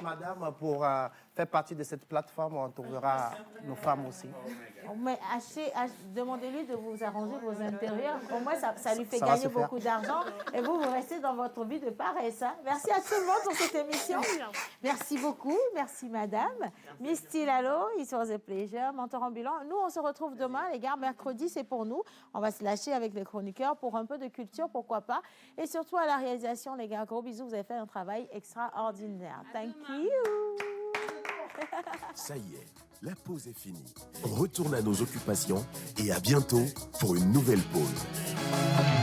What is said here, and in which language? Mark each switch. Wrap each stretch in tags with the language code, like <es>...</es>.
<fr>Madame, pour faire partie de cette plateforme, on trouvera nos femmes aussi. Mais demandez-lui de vous arranger vos intérieurs. Au moins, ça lui fait gagner beaucoup d'argent. Et vous restez dans votre vie de paresse. Hein. Merci à tout le monde pour cette émission. Merci beaucoup. Merci, madame.</fr> <en>Miss Tilalo, it was a pleasure.</en> <fr>Mentor ambulant. Nous, on se retrouve demain, les gars. Mercredi, c'est pour nous. On va se lâcher avec les chroniqueurs pour un peu de culture, pourquoi pas. Et surtout à la réalisation, les gars. Gros bisous. Vous avez fait un travail extraordinaire.</fr> <en>Thank you.</en> <fr>Ça y est, la pause est finie. On retourne à nos occupations et à bientôt pour une nouvelle pause.</fr>